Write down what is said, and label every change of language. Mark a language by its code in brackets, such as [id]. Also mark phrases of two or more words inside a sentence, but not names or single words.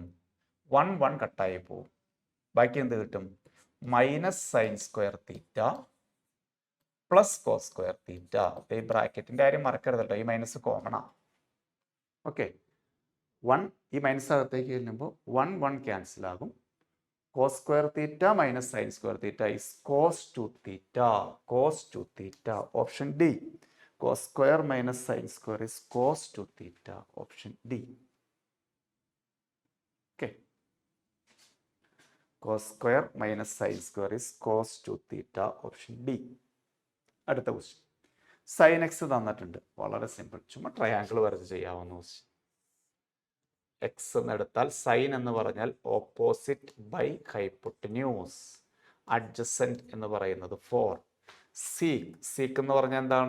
[ml] 1 കട്ടായി പോവും. ബാക്കി എന്ത് കിട്ടും? [en] minus sine square theta plus cos square theta. [ml] ഈ ബ്രാക്കറ്റിന്റെ കാര്യം മറക്കരുത് കേട്ടോ, ഈ മൈനസ് കോമണാ. ഓക്കെ, 1 ഈ മൈനസ് അകത്തേക്ക് ചെല്ലുമ്പോൾ 1 ക്യാൻസൽ ആകും. [en] cos square theta minus sin square theta is cos 2 theta. Cos 2 theta. Option D. Cos square minus sin square is cos 2 theta. Option D. Okay. Cos square minus sin square is cos 2 theta. Option D. [ml] അടുത്ത ക്വസ്റ്റ്യൻ. [en] sine x [ml] തന്നിട്ടുണ്ട്. വളരെ സിമ്പിൾ. ചുമ്മാ ട്രയാങ്കിൾ വരച്ച് ചെയ്യാവുന്ന ക്വസ്റ്റ്യൻ. എക്സ് എന്നെടുത്താൽ സൈൻ എന്ന് പറഞ്ഞാൽ [en] opposite by hypotenuse. [ml] അഡ്ജസൻറ്റ് എന്ന് പറയുന്നത് 4. സീക്ക് എന്ന് പറഞ്ഞാൽ എന്താണ്?